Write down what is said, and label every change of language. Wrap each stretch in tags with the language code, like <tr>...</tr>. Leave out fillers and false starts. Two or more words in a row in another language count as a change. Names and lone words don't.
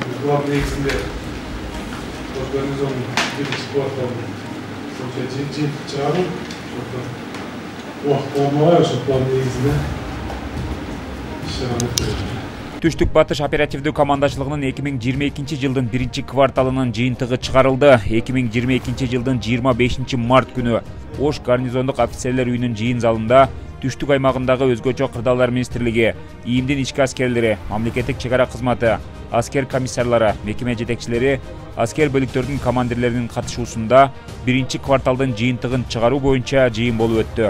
<kk>план негізінде гарнизонның бірінші кварталын жиынтық шығару, уақыт болмағай осы план негізінде шығару керек.</kk> <ky>Түштүк Батыш оперативдүү командачылыгынын 2022 жылдын 1-кварталынын жыйынтыгы чыгарылды. 2022 жылдын 25 март күнү Ош гарнизондук офицерлер үйүнүн жыйын залында Түштүк аймагындагы өзгөчө кырдаалдар министрлиги, ИИМдин ички аскерлери, мамлекеттик чек ара кызматы, аскер комиссарлары, мекеме жетекчилери, аскер бөлүктөрдүн командирлеринин катышуусунда 1-кварталдын жыйынтыгын чыгаруу боюнча жыйын болуп өттү.</ky>